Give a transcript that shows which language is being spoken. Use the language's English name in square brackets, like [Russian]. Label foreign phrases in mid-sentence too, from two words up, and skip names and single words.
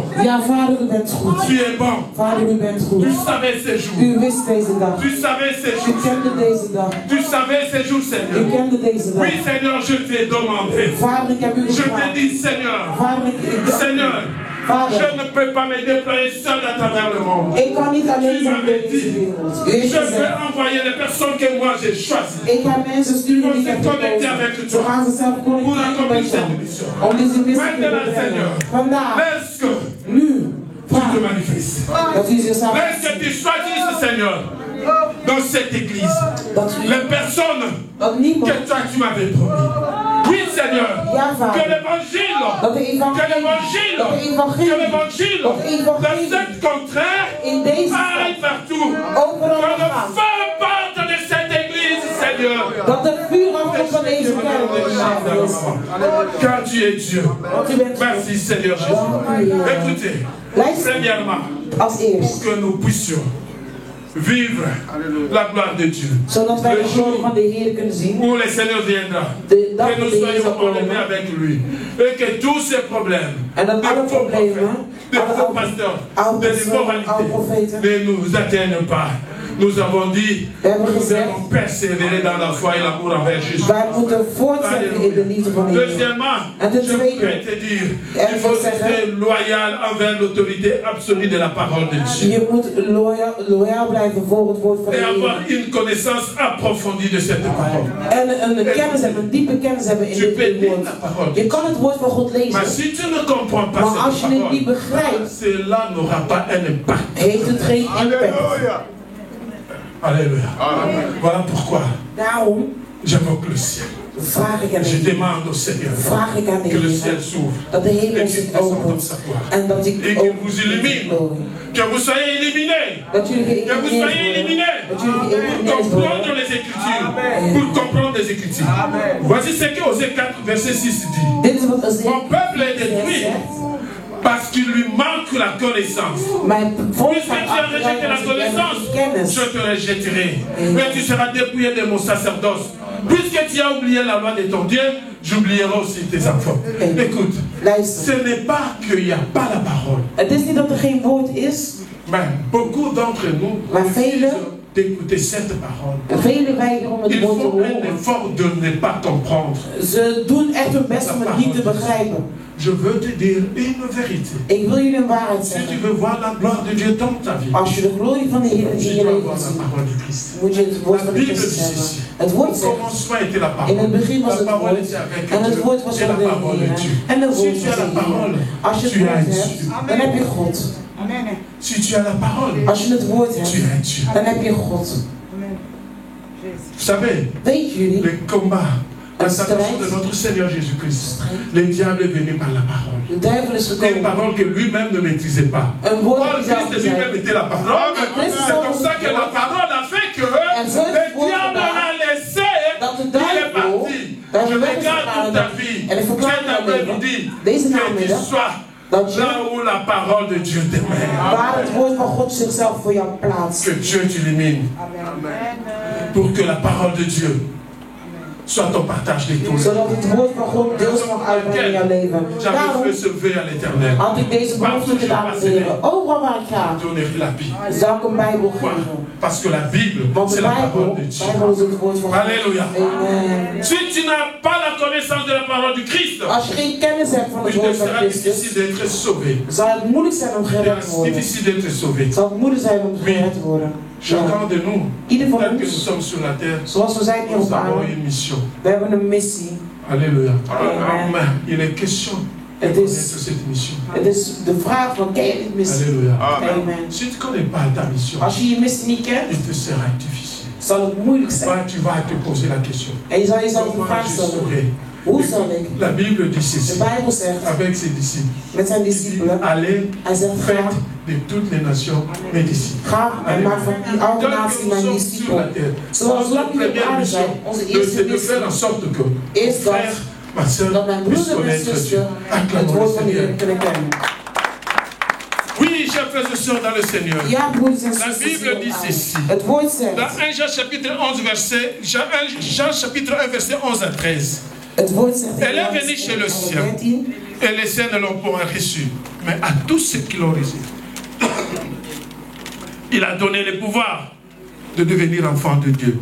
[French] Tu es bon. Tu savais ces jours. Tu savais ces jours. Tu savais ces jours, Seigneur. Oui, Seigneur, je t'ai demandé. Je t'ai dit, Seigneur. Seigneur, Je ne peux pas me déployer seul à travers le monde. [Dutch] Ik kan niet alleen [French] Tu [Dutch] zijn [French] m'avais [Dutch] in deze [French] dit, [Dutch] wereld. U [French] je [Dutch] heeft [French] vais [Dutch] gezegd, [French] envoyer les personnes que moi j'ai choisies. [Dutch] ik ga mensen sturen die ik heb gekozen. Ze gaan zichzelf connecteren met jou. Om deze missie te brengen. Vandaag, [French] Laisse que [Dutch] nu, [French] tu te manifestes. [Dutch] dat u zichzelf [French] Laisse que tu choisisses, Seigneur, dans cette église, les personnes [Dutch] dat niemand, [French] que toi tu m'avais promis. Oui, Seigneur, que l'évangile, [Dutch] dat de [French] que [Dutch] evangelie, [French] l'évangile, de cette contraire [Dutch] in deze [French] aille [Dutch] stad [French] partout. [Dutch] overal [French] Que le [Dutch] gaan. [French] feu parte de cette église, Seigneur. [Dutch] Dat het vuur afkomt van deze kerk. [French] Car tu es Dieu. [Dutch] Want u bent [French] Merci, Seigneur Jésus. Écoutez, premièrement, [Dutch] als [French] pour [Dutch] eerst, [French] que nous puissions vivre la gloire de Dieu. [Dutch] zodat wij [French] Le [Dutch] de glorie [French] jour [Dutch] van de Heer kunnen zien. [French] où le Seigneur viendra, [Dutch] De dag [French] que [Dutch] dat [French] nous [Dutch] de Heer [French] soyons [Dutch] zal [French] enlevés [Dutch] komen. [French] avec lui. Et que tous ces problèmes, [Dutch] En dat de alle [French] faux prophètes, [Dutch] problemen, de alle [French] faux pasteurs, [Dutch] oude de personen, oude [French] l'immoralité, [Dutch] profeten. [French] ne nous atteignent pas. Nous avons dit, [Dutch] We hebben [French] nous [Dutch] gezegd, [French] devons persévérer dans la foi et l'amour envers Jésus. [Dutch] wij moeten voortzetten in de liefde van de Heer. [French] Deuxièmement, [Dutch] En ten [French] je peux [Dutch] tweede, [French] te dire, il faut rester loyal envers l'autorité absolue de la parole de Dieu. [Dutch] je moet loyaal blijven voor het woord van [French] Et [Dutch] de [French] avoir [Dutch] Heer. [French] une connaissance approfondie de cette parole. [Dutch] En een kennis hebben, een diepe kennis hebben in [French] Tu peux [Dutch] dit [French] lire [Dutch] woord. [French] la parole. [Dutch] Je kan het woord van God [French] Mais [Dutch] lezen, [French] si tu ne comprends pas [Dutch] maar als [French] cette [Dutch] je het niet [French] parole, [Dutch] begrijpt, [French] cela n'aura pas un impact. [Dutch] heeft het geen impact. [French] Alléluia. Voilà pourquoi [Dutch] Daarom [French] j'invoque le ciel. [Dutch] vraag ik aan de [French] Je [Dutch] Heer, [French] demande au Seigneur [Dutch] vraag ik aan de [French] que le [Dutch] Heer, [French] ciel s'ouvre [Dutch] dat de [French] et [Dutch] hemel [French] qu'il [Dutch] zich [French] descende dans [Dutch] opent [French] sa gloire. [Dutch] en dat ik [French] Et [Dutch] ook [French] qu'il vous illumine. Que vous soyez illuminés. [Dutch] Dat jullie [French] Que vous soyez [Dutch] geïllumineerd [French] illuminés. [Dutch] worden. Dat jullie [French] Pour [Dutch] geïllumineerd [French] comprendre [Dutch] worden. [French] les Écritures. Pour comprendre les Écritures. Voici ce que Osée 4, verset 6 dit. [Dutch] Dit is wat Osee [French] Mon peuple est détruit parce qu'il lui manque la connaissance. [Dutch] Mijn volk [French] Puisque [Dutch] gaat [French] tu as rejeté [Dutch] achteruit [French] la [Dutch] als ik [French] connaissance, [Dutch] kennis. [French] je te rejetterai. Mais tu seras dépouillé de mon sacerdoce. Puisque tu as oublié la loi de ton Dieu, j'oublierai aussi tes enfants. Écoute, [Dutch] Luister. [French] ce n'est pas qu'il n'y a pas la parole. [Dutch] Het is niet dat er geen woord is, [French] Mais beaucoup d'entre nous [Dutch] maar [French] refusent [Dutch] velen, [French] d'écouter cette parole. [Dutch] velen weigeren om het [French] Ils [Dutch] woord te [French] font un [Dutch] horen. [French] effort de ne pas comprendre. [Dutch] Ze doen echt hun best om het niet te begrijpen. [French] Je veux te dire une vérité. [Dutch] Ik wil jullie een waarheid [French] Si tu [Dutch] zeggen. [French] veux voir la gloire de Dieu dans ta vie, [Dutch] Als je de glorie van de Heer in [French] tu [Dutch] je [French] dois [Dutch] leven [French] avoir la [Dutch] ziet, [French] parole du Christ. [Dutch] moet je het woord [French] La [Dutch] van de [French] Bible [Dutch] Christus [French] dit [Dutch] hebben. [French] ceci. [Dutch] Het [French] Au [Dutch] woord zegt, [French] commencement était la [Dutch] in [French] parole. [Dutch] het begin was [French] La [Dutch] het [French] parole [Dutch] woord [French] était avec [Dutch] en het woord was [French] Dieu. Et [Dutch] van [French] la [Dutch] de [French] parole de [Dutch] Heer. [French] Dieu. [Dutch] En de [French] Si [Dutch] woord [French] tu [Dutch] was [French] as la [Dutch] de [French] parole, [Dutch] Heer. Als je het [French] tu [Dutch] woord [French] as [Dutch] hebt, [French] Dieu. [Dutch] dan heb je God. [French] Si tu as la parole, [Dutch] Als je het woord [French] tu [Dutch] hebt, [French] as Dieu. [Dutch] dan heb je God. [French] Vous savez, [Dutch] Weet jullie, [French] le combat, la salvation de notre Seigneur Jésus-Christ, le diable est venu par la parole. [Dutch] de duivel is [French] Une [Dutch] gekomen. [French] parole que lui-même ne maîtrisait pas. [Dutch] Een woord [French] Or, [Dutch] dat zelf [French] Christ lui-même [Dutch] zei. [French] était la parole. C'est comme ça que la parole a fait que le diable l'a laissé. [Dutch] Dat de [French] Il est [Dutch] duivel [French] parti. Je regarde toute ta vie. [Dutch] En ik verklaar [French] Cet après-midi, [Dutch] deze [French] que tu [Dutch] namiddag [French] sois [Dutch] dat je [French] là où la parole de Dieu t'aimait. [Dutch] waar het woord van God zichzelf voor jou plaatst. [French] Que Dieu t'illumine. Pour que la parole de Dieu soit ton partage de tous les jours. [Dutch] Zodat het woord van God deels mag uitbrengen in jouw leven. [French] J'avais [Dutch] Daarom [French] fait se lever à l'éternel. [Dutch] had ik deze belofte gedaan aan de Heer. Overal waar ik ga, [French] Donner la Bible. [Dutch] zal ik een Bijbel [French] Pourquoi? [Dutch] geven. [French] Parce que la Bible, [Dutch] Want [French] c'est [Dutch] de [French] la parole [Dutch] Bijbel [French] de Dieu. [Dutch] is het woord van God. [French] Alléluia. Amen. Si tu n'as pas la connaissance de la parole du Christ, [Dutch] Als je geen kennis hebt van het [French] il te [Dutch] woord van [French] sera [Dutch] Christus, [French] difficile d'être sauvé. [Dutch] zal het moeilijk zijn om gered te [French] C'est [Dutch] worden. [French] difficile d'être sauvé. [Dutch] Zal het moeilijk zijn om gered te worden. Ja. [French] Chacun de nous, [Dutch] Ieder van [French] tel que nous [Dutch] ons, [French] sommes sur la terre, [Dutch] zoals we zijn hier [French] nous [Dutch] op [French] avons [Dutch] aarde, [French] une mission. [Dutch] we hebben een missie. [French] Alléluia. Amen. Mais il est question de [Dutch] Het [French] connaître [Dutch] is, [French] cette mission. [Dutch] het is de vraag van, ken je die missie? [French] Alléluia. Amen. Si tu ne connais pas ta mission, [Dutch] Als je je missie niet kent, [French] il te sera difficile. [Dutch] zal het moeilijk zijn. [French] Toi, tu vas te poser la question. [Dutch] En je zal jezelf de [French] Comment [Dutch] vraag [French] je [Dutch] stellen, [French] saurai? [Dutch] hoe zal ik? [French] La Bible dit [Dutch] De [French] ceci [Dutch] Bijbel zegt, [French] avec ses disciples. [Dutch] met zijn [French] Il dit, [Dutch] discipelen, [French] allez, [Dutch] hij zegt, ga, [French] faites de toutes les nations mes disciples. [Dutch] ga en maak van die oude [French] Tant [Dutch] natie [French] que nous [Dutch] mijn [French] sommes sur la [Dutch] discipelen. [French] terre, [Dutch] Zoals [French] notre [Dutch] lang we op [French] première [Dutch] aarde [French] mission, [Dutch] zijn, onze [French] c'est [Dutch] eerste [French] de faire en [Dutch] missie [French] sorte que [Dutch] is dat, [French] frère, ma soeur, [Dutch] dat mijn [French] puisse [Dutch] broeder en [French] connaître Dieu. [Dutch] zuster het [French] Acclamons le [Dutch] woord van de [French] Seigneur. [Dutch] Heer kunnen kennen. [French] Oui, chers frères et sœurs dans le Seigneur. [Dutch] Ja, broeders en [French] La [Dutch] zusters, [French] Bible [Dutch] hier [French] dit [Dutch] op [French] ceci. [Dutch] aarde. Het woord [French] Dans [Dutch] zegt, [French] 1 Jean chapitre 11 verset, Jean chapitre 1 verset 11 à 13. [Dutch] het woord zegt in [French] Elle est [Dutch] Johannes [French] venue chez le [Dutch] 1, [French] sien. [Dutch] 13, [French] Et les saints ne l'ont point reçu. Mais à tous ceux qui l'ont reçu, il a donné le pouvoir de devenir enfants de Dieu.